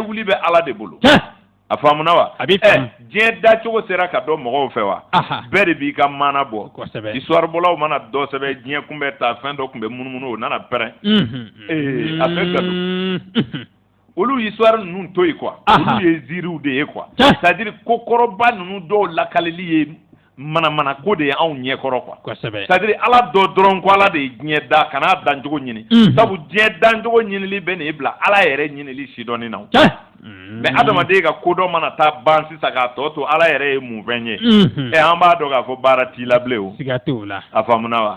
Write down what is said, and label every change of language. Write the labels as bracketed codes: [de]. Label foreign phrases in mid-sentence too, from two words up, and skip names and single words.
[bm] diɲɛ wuli bɛ ala de bolo a faamuna wa a bɛ faamu diɲɛ dacogo sera ka dɔn mɔgɔw fɛ wa bɛɛ de b'i ka maana bɔ kosɛbɛ histoire bɔlaw mana dɔ sɛbɛn diɲɛ kun bɛ taa fɛn dɔ kun bɛ munumunu o nana pɛrɛn a bɛ ka don olu histoire ninnu to yen quoi olu ye ziiriw de ye [fr] quoi c'est à dire [bm] ko kɔrɔba ninnu dɔw lakaleli ye manamana ko de ye anw ɲɛkɔrɔ quoi kosɛbɛ [fr] c'est à dire [bm] ala dɔ dɔrɔn ko ala de ye diɲɛ da kan'a dancogo ɲini sabu diɲɛ dancogo ɲinili bɛ nin bila ala yɛrɛ ɲinili sidɔnni na mais adamaden ka kodɔn mana taa ban sisan k'a tɔ to ala yɛrɛ ye mun fɛn ye an b'a dɔn k'a fɔ baara t'i la bilen o siga t'o la a faamuna wa